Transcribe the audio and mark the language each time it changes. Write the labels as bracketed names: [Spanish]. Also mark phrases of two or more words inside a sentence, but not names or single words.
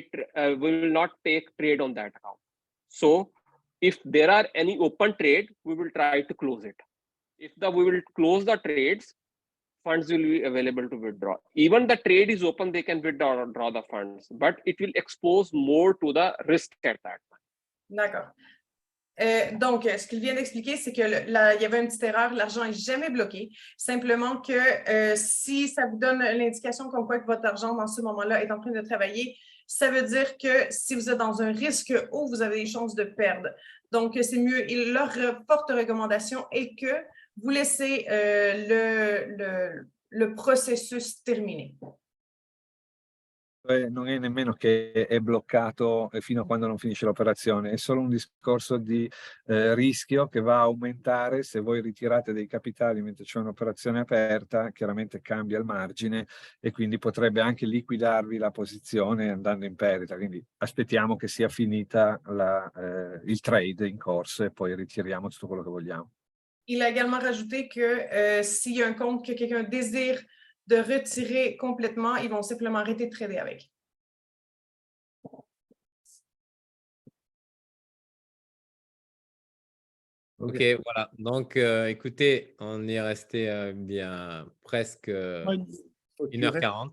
[English] We will not take trade on that account. So if there are any open trade, we will try to close it. If we will close the trades, funds will be available to withdraw. Even the trade is open, they can withdraw the funds, but it will expose more to the risk at that time. [French] D'accord. Donc, ce qu'il vient d'expliquer, c'est que il y avait une petite erreur, l'argent n'est jamais bloqué. Simplement que si ça vous donne l'indication comme quoi que votre argent dans ce moment-là est en train de travailler, ça veut dire que si vous êtes dans un risque haut, vous avez des chances de perdre. Donc, c'est mieux. Et leur forte recommandation est que vous laissez le processus terminer. [Italian] Non è nemmeno che è bloccato fino a quando non finisce l'operazione, è solo un discorso di rischio che va a aumentare se voi ritirate dei capitali mentre c'è un'operazione aperta. Chiaramente cambia il margine e quindi potrebbe anche liquidarvi la posizione andando in perdita. Quindi aspettiamo che sia finita il trade in corso e poi ritiriamo tutto quello che vogliamo. [French] Il a également rajouté que s'il y a un compte que quelqu'un désire de retirer complètement, ils vont simplement arrêter de trader avec. Ok, voilà. Donc, écoutez, on est resté bien presque 1h40.